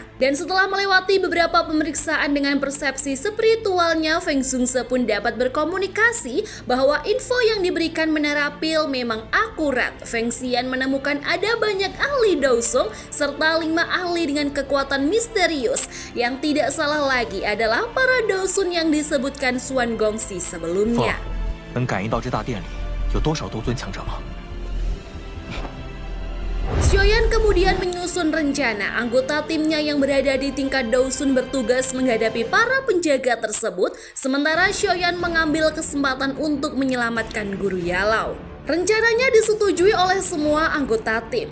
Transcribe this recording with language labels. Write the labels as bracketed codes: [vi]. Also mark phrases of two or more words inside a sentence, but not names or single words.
[id] Dan setelah melewati beberapa pemeriksaan dengan persepsi spiritualnya, Feng Zunze pun dapat berkomunikasi bahwa info yang diberikan Menara Pil memang akurat. Feng Xian menemukan ada banyak ahli Daosung serta 5 ahli dengan kekuatan misterius. Yang tidak salah lagi adalah para Daosun yang disebutkan Swan Gongxi sebelumnya. [zh] 能感应到这大殿里有多少斗尊强者吗？ [id] Xiaoyan kemudian menyusun rencana. Anggota timnya yang berada di tingkat Daosun bertugas menghadapi para penjaga tersebut, sementara Xiaoyan mengambil kesempatan untuk menyelamatkan Guru Yalau. Rencananya disetujui oleh semua anggota tim.